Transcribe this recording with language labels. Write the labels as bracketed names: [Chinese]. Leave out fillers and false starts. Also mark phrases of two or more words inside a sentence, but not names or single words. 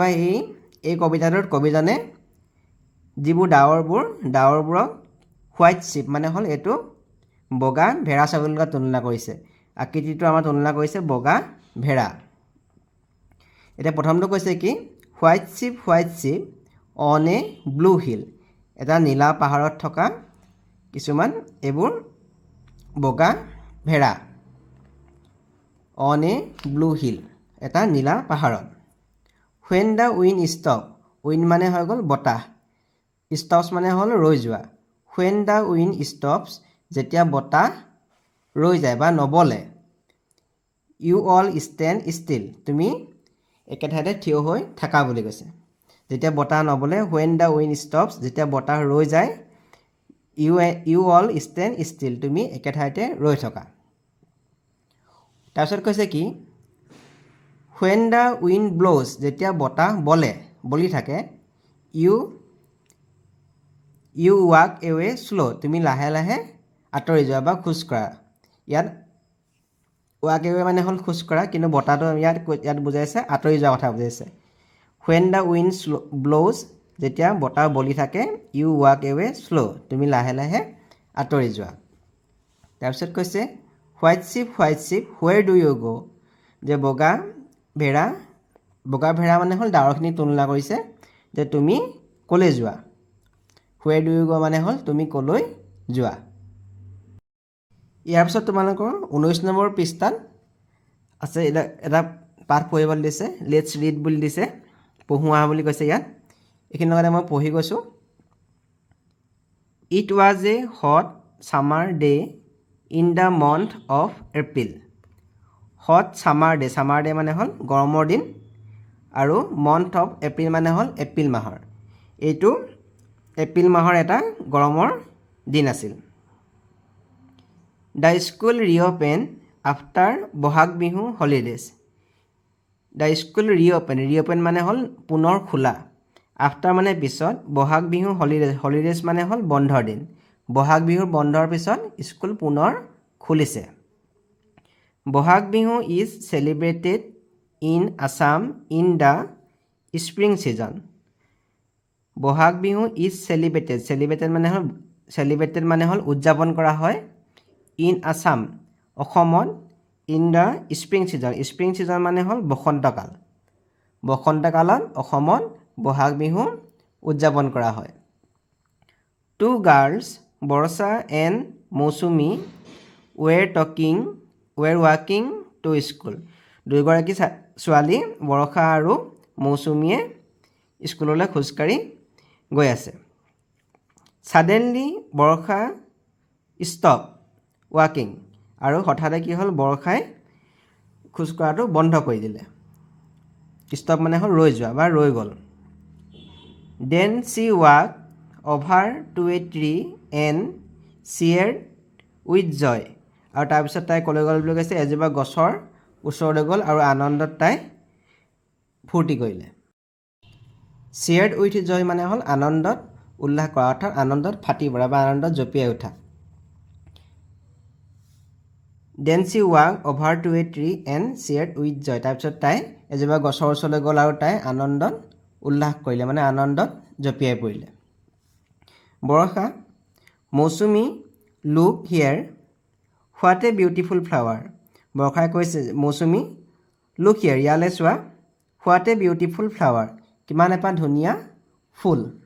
[Assamese] এই কবিতাটোত কবিজনে যিবোৰ ডাৱৰবোৰক [English] white sheep [Assamese] মানে হল এটো বগা ভেড়া ছাগলীৰ লগত তুলনা কৰিছে আকৃতিটো আমাৰ তুলনা কৰিছে বগা ভেড়া এটা প্ৰথমটো কৈছে কি [English] white sheep on a blue hill [Assamese] এটা নীলা পাহাৰত থকা কিছুমান এবোৰ বগা ভেড়া [English] on a blue hill [Assamese] এটা নীলা পাহাৰত [English] when the wind stop wind [Assamese] মানে হৈ গল বতাহ stops মানে হল ৰৈ যোৱা [English] when the wind [Assamese] stops যেতিয়া বতাহ ৰৈ যায় বা নবলে [English] you all stand still [Assamese] তুমি একেঠাইতে থিয় হৈ থাকা বুলি কৈছে যেতিয়া বতাহ নবলে [English] when the wind stops [Assamese] যেতিয়া বতাহ ৰৈ যায় [English] you all stand still [Assamese] তুমি একেঠাইতে ৰৈ থকা তাৰপিছত কৈছে কি [English] when the wind blows [Assamese] যেতিয়া বতাহ বলি থাকে [English] you walk away slow [Assamese] তুমি লাহে লাহে আঁতৰি যোৱা বা খোজ কৰা ইয়াত [English] walk away [Assamese] মানে হল খোজ কৰা কিন্তু বতাহটো ইয়াত বুজাইছে আঁতৰি যোৱা কথা বুজাইছে [English] when the wind blows [Assamese] যেতিয়া বতাহ বলি থাকে [English] you walk away slow [Assamese] তুমি লাহে লাহে আঁতৰি যোৱা তাৰপিছত কৈছে [English] white sheep where do you go [Assamese] যে বগা ভেড়া মানে হল ডাৱৰখিনি তুলনা কৰিছে যে তুমি কলৈ যোৱা [English] where do you go [Assamese] মানে হল তুমি কলৈ যোৱা ইয়াৰ পিছত তোমালোকৰ 19 নম্বৰ পৃষ্ঠাত আছে এটা পাঠ পঢ়িবলৈ দিছে [English] let's read [Assamese] বুলি দিছে পঢ়ুৱা বুলি কৈছে ইয়াত এইখিনি লগতে মই পঢ়ি গৈছো [English] It was a hot summer day in the month of April hot summer day [Assamese] মানে হল গৰমৰ দিন আৰু [English] month of April [Assamese] মানে হল এপ্ৰিল মাহৰ এইটো এপ্ৰিল মাহৰ এটা গৰমৰ দিন আছিল [English] The school reopened after বহাগ বিহু holidays The school reopen [Assamese] মানে হল পুনৰ খোলা [English] after [Assamese] মানে পিছত বহাগ বিহু holidays মানে হল বন্ধৰ দিন বহাগ বিহুৰ বন্ধৰ পিছত স্কুল পুনৰ [English] খুলিছে বহাগ বিহু is celebrated in Assam in the spring [Assamese] season বহাগ বিহু [English] is celebrated [Assamese] মানে হল উদযাপন কৰা হয় [English] in Assam [Assamese] অসমত [English] in the spring season [Assamese] মানে হল বসন্তকালত অসমত বহাগ বিহু উদযাপন কৰা হয় [English] Two girls Borsa and Mousumi were walking to school [Assamese] দুইগৰাকী ছোৱালী বৰষা আৰু মৌচুমীয়ে স্কুললৈ খোজকাঢ়ি গৈ আছে Suddenly বৰষা [English] stop walking [Assamese] আৰু হঠাতে কি হ'ল বৰষাই খোজ কঢ়াটো বন্ধ কৰি দিলে stop মানে হ'ল ৰৈ যোৱা বা ৰৈ গ'ল [English] Then she walked over to a tree and cheered with joy [Assamese] আৰু তাৰপিছত তাই কলৈ গ'ল বুলি কৈছে এজোপা গছৰ ওচৰলৈ গ'ল আৰু আনন্দত তাই ফূৰ্তি কৰিলে [English] cheered with joy [Assamese] মানে হ'ল আনন্দত উল্লাস কৰা অৰ্থাৎ আনন্দত ফাটি পৰা বা আনন্দত জঁপিয়াই উঠা [English] Then she walked over to a tree and cheered with joy [Assamese] তাৰপিছত তাই এজোপা গছৰ ওচৰলৈ গ'ল আৰু তাই আনন্দত উল্লাস কৰিলে মানে আনন্দত জঁপিয়াই পৰিলে বৰষা মৌচুমী [English] look here what a beautiful flower [Assamese] বৰষাই কৈছে মৌচুমী [English] look here [Assamese] ইয়ালৈ চোৱা [English] what a beautiful flower [Assamese] কিমান এপাহ ধুনীয়া ফুল